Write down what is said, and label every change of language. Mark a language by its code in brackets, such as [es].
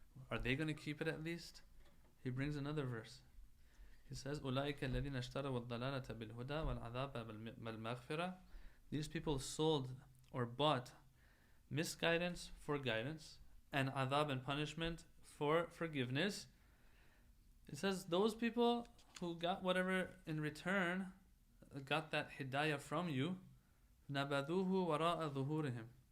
[en] Are they going to keep it at least? He brings another verse. He says, [ar] أُولَٰئِكَ الَّذِينَ اشْتَرَوُا الضَّلَالَةَ بِالْهُدَى وَالْعَذَابَ بِالْمَغْفِرَةِ. [en] These people sold or bought misguidance for guidance and adab and punishment for forgiveness. It says those people who got whatever in return, got that hidayah from you, [ar] نَبَذُوهُ وَرَاءَ ظُهُورِهِمْ.